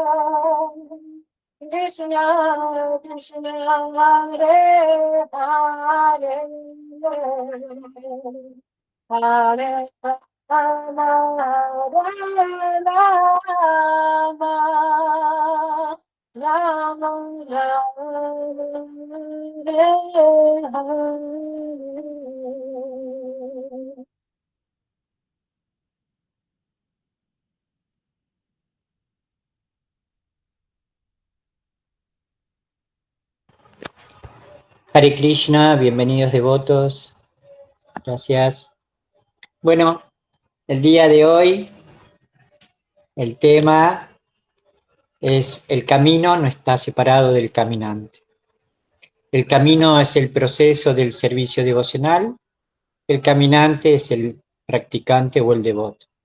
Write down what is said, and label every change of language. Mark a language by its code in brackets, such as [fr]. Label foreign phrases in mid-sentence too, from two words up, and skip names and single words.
[sa] Krishna Krishna Hare Hare Hare Rama Hare Rama Rama Rama Hare Hare Hare Krishna, [es] bienvenidos devotos, gracias. Bueno, el día de hoy el tema es el camino no está separado del caminante. El camino es el proceso del servicio devocional, el caminante es el practicante o el devoto.